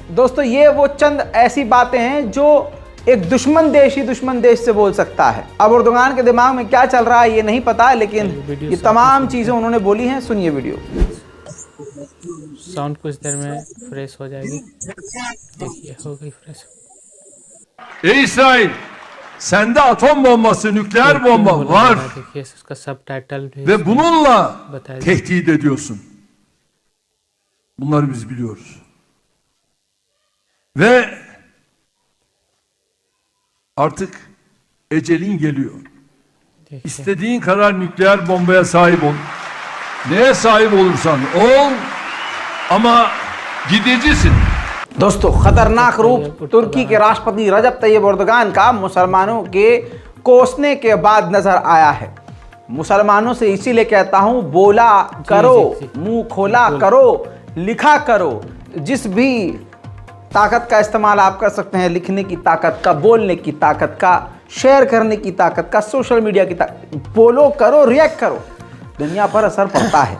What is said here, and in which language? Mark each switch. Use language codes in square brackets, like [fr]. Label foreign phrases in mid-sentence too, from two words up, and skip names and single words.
[hi] दोस्तों ये वो चंद ऐसी बातें हैं जो एक दुश्मन देश ही दुश्मन देश से बोल सकता है। अब एर्दोगान के दिमाग में क्या चल रहा है ये नहीं पता, लेकिन ये तमाम चीज़ें उन्होंने बोली हैं। सुनिए वीडियो। साउंड कुछ देर में फ्रेश हो जाएगी। देखिए हो गई फ्रेश। [tr] İsrail, sende atom bombası, nükleer bomba var [hi] देखिए इसका सबटाइटल भी [tr] ve bununla [hi] बताया। [tr] tehdit ediyorsun. Bunları biz biliyoruz. Ve artık ecelin geliyor. [hi] देखिए [tr] İstediğin kadar nükleer bombaya sahip ol. Neye sahip olursan ol ama gidicisin. [hi] दोस्तों खतरनाक रूप तुर्की के राष्ट्रपति रजब तैयब एर्दोगान का मुसलमानों के कोसने के बाद नजर आया है। मुसलमानों से इसीलिए कहता हूं, बोला करो, मुंह खोला करो, लिखा करो। जिस भी ताकत का इस्तेमाल आप कर सकते हैं, लिखने की ताकत का, बोलने की ताकत का, शेयर करने की ताकत का, [en] social media [hi] की ताकत, बोलो करो, रिएक्ट करो, दुनिया पर असर पड़ता है।